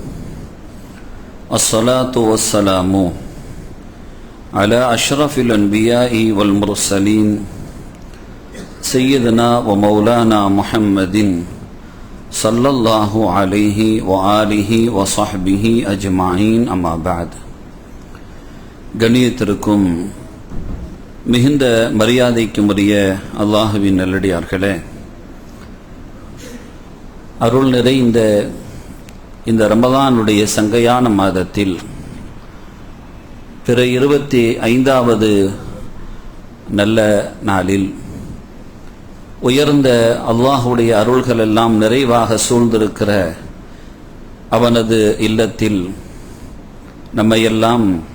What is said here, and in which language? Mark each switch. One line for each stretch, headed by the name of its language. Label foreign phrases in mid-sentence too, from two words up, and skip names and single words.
Arabic: الصلاة والسلام على أشرف الأنبياء والمرسلين سيدنا ومولانا محمد صلى الله عليه وآله وصحبه أجمعين. أما بعد.
Tamil: கண்ணியத்திற்கும் மிகுந்த மரியாதைக்கும் உரிய அல்லாஹுவின் நல்லடியார்களே, அருள் நிறைந்த இந்த ரமதானுடைய சங்கையான மாதத்தில் பிற 25வது நல்ல நாளில் உயர்ந்த அல்லாஹுடைய அருள்கள் எல்லாம் நிறைவாக சூழ்ந்திருக்கிற அவனது இல்லத்தில் நம்மையெல்லாம்